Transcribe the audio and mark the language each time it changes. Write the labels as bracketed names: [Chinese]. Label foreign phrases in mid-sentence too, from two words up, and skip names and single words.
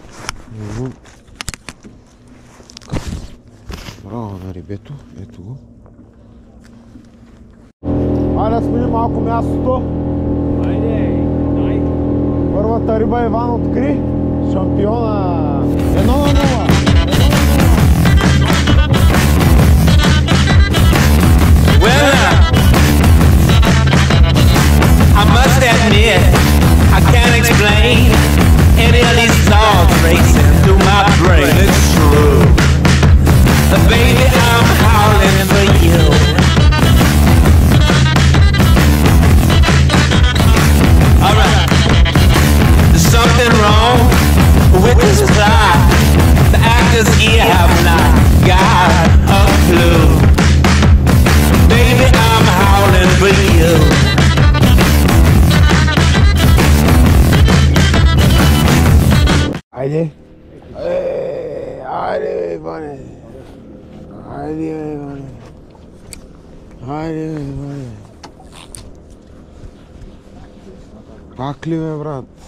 [Bulgarian] Браво на рибето. Ето го. Айде да сменим малко мястото. Айде! Първата риба Иван откри. Шампиона. 1-0. [English] Well, I must admit, I can't explain any of these thoughts racing through my brain. It's true, but baby, I'm howling for you. Alright, there's something wrong with this plot. The actors here have not got a clue. Baby, I'm howling for you. [Bulgarian] Айде. Айде, Иване. Айде, Иване. Айде, Иване. Пак ли, бе, брат?